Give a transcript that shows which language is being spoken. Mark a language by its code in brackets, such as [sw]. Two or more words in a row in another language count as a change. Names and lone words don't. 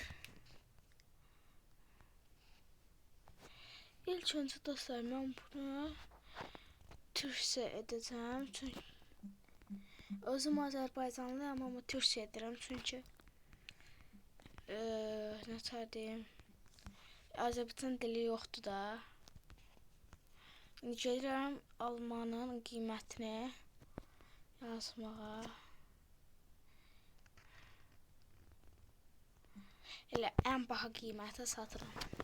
[tr] İlk önce dostlar ben bunu Türkçe edeceğim. [az] Çünkü özüm Azərbaycanlıyam ama Türkçe edirəm [tr] çünkü ne deyim, [az] Azərbaycan dili yoxdur da. Gəlirəm almanın qiymətini yazmağa. Elə ən baha qiymətə satıram.